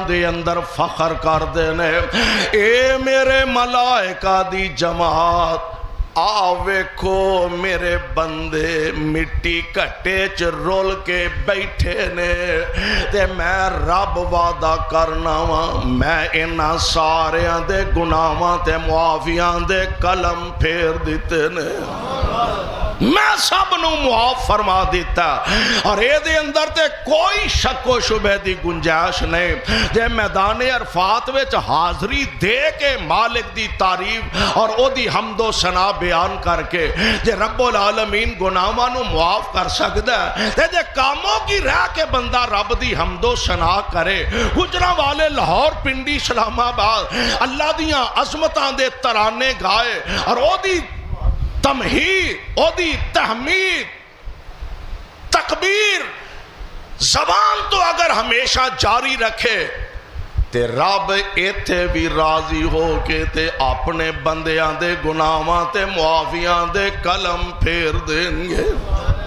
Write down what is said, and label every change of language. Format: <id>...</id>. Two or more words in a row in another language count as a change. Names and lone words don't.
<pa>دے اندر فخر کر دے نے، اے میرے ملائکہ دی جماعت ویکھو میرے بندے مٹی کٹے چ رول کے بیٹھے نے تے میں رب وعدہ کرنا وا میں انہاں ساریاں دے گناہاں تے معافیاں دے قلم پھیر دیتے نے، میں سب نو معاف فرما دیتا، اور اے دے اندر تے کوئی شک و شبہ دی گنجائش نہیں جے میدان عرفات وچ حاضری دے کے مالک دی تعریف اور او دی حمد و ثنا بیان کر کے جے</pa> <ar>رب العالمین</ar> <pa>گناہاں نو معاف کر سکدا ہے تے جے کاموں کی رہ کے بندہ رب دی حمد و ثنا کرے، گجراں والے لاہور پنڈی اسلام آباد اللہ دیاں عظمتاں دے ترانے گائے اور او دی تمہید او دی تحمید تکبیر زبان تو اگر ہمیشہ جاری رکھے تے رب ایتھے بھی راضی ہو کے تے اپنے بندیاں دے گناہاں تے معافیاں دے قلم پھیر دیں گے۔</pa>